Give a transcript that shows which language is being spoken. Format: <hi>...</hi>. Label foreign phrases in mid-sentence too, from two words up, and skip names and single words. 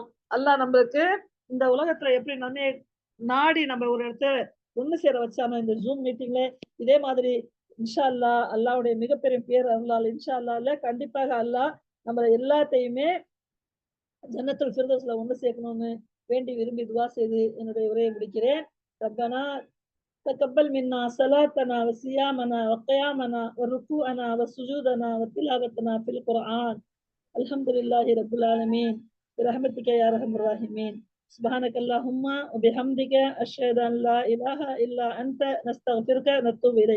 <ta>அல்லாஹ் நம்மளுக்கு இந்த உலகத்துல எப்படி நன்மையை நாடி நம்ம ஒரு இடத்துல ஒண்ணு சேர வச்சானோ இந்த ஜூம் மீட்டிங்ல, இதே மாதிரி</ta> <ar>إن شاء الله</ar> <ta>அல்லாஹ்வுடைய மிகப்பெரிய பேர் அருளால்</ta> <ar>إن شاء الله</ar> <ta>கண்டிப்பாக அல்லாஹ் நம்மளை எல்லாத்தையுமே</ta> <ar>جنة الفردوس</ar> <ta>ஒண்ணு சேர்க்கணும்னு வேண்டி விரும்பி துவா செய்து என்னுடைய உரையை முடிக்கிறேன்.</ta> <ar>ரப்பனா تقبل منا صلاتنا وصيامنا وقيامنا وركوعنا وسجودنا وتلاوتنا في القرآن. الحمد لله رب العالمين برحمتك يا أرحم الراحمين. سبحانك اللهم وبحمدك أشهد أن لا إله إلا أنت نستغفرك ونتوب إليك.</ar>